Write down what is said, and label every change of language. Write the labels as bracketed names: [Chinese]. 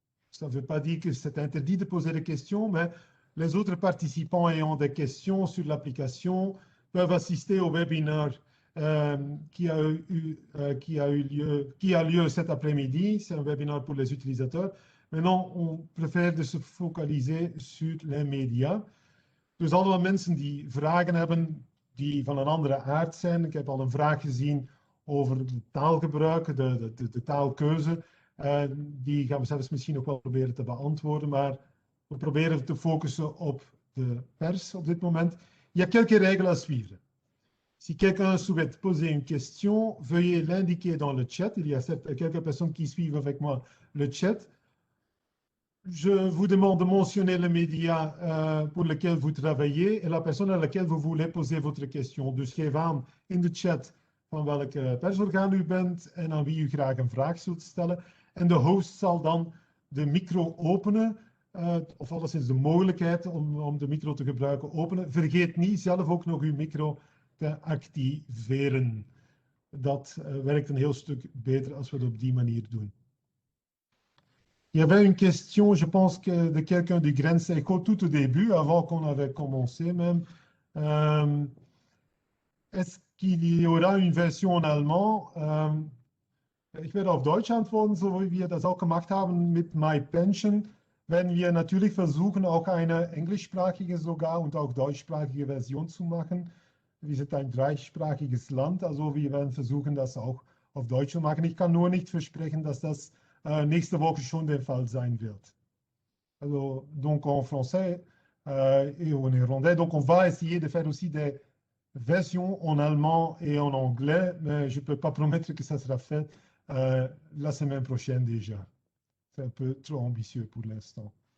[French] Ça ne veut pas dire que c'est interdit de poser des questions, mais les autres participants ayant des questions sur l'application peuvent assister au webinaire qui a lieu cet après-midi. C'est un webinaire pour les utilisateurs. Maintenant, on préfère de se focaliser sur les médias. [Dutch] Dus alle mensen die vragen hebben die van een andere aard zijn. Ik heb al een vraag gezien over het taalgebruik, de taalkeuze. Die gaan we zelfs misschien nog wel proberen te beantwoorden, maar we proberen te focussen op de pers op dit moment. [French] Il y a quelques règles à suivre. Si quelqu'un souhaite poser une question, veuillez l'indiquer dans le chat. Il y a quelques personnes qui suivent avec moi le chat. Je vous demande de mentionner le média pour lequel vous travaillez et la personne à laquelle vous voulez poser votre question. [Dutch] Dus geef aan in de chat van welk persorgaan u bent en aan wie u graag een vraag zult stellen. En de host zal dan de micro openen, of alleszins de mogelijkheid om de micro te gebruiken openen. Vergeet niet zelf ook nog uw micro te activeren. Dat werkt een heel stuk beter als we het op die manier doen. [French] Il y avait une question, je pense, de quelqu'un du Grensecho tout au début, avant qu'on avait commencé même. Est-ce qu'il y aura une version en allemand? [German] Ich werde auf Deutsch antworten, so wie wir das auch gemacht haben mit MyPension. Werden wir natürlich versuchen, auch eine englischsprachige sogar und auch deutschsprachige Version zu machen. Wir sind ein dreisprachiges Land, also wir werden versuchen, das auch auf Deutsch zu machen. Ich kann nur nicht versprechen, dass das nächste Woche schon der Fall sein wird. [French] Alors, donc en français et en néerlandais. Donc on va essayer de faire aussi des versions en allemand et en anglais, mais je ne peux pas promettre que ça sera fait la semaine prochaine déjà. C'est un peu trop ambitieux pour l'instant.